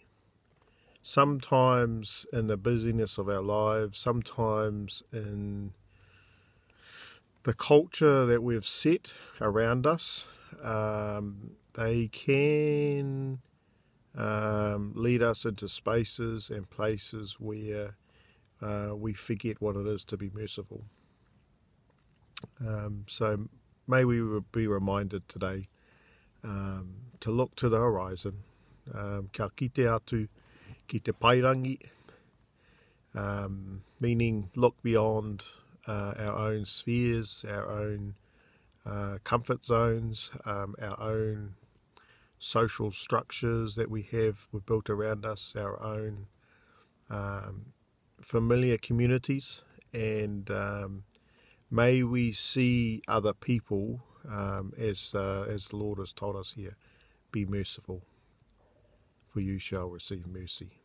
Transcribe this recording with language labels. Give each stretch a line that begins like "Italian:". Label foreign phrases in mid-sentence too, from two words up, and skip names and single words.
English: Sometimes in the busyness of our lives, sometimes in the culture that we've set around us, they can lead us into spaces and places where we forget what it is to be merciful. So may we be reminded today to look to the horizon,
Māori: kia kite atu ki te Irirangi,
English: meaning look beyond our own spheres, our own comfort zones, our own social structures that we've built around us, our own familiar communities, and may we see other people as the Lord has told us here, be merciful, for you shall receive mercy.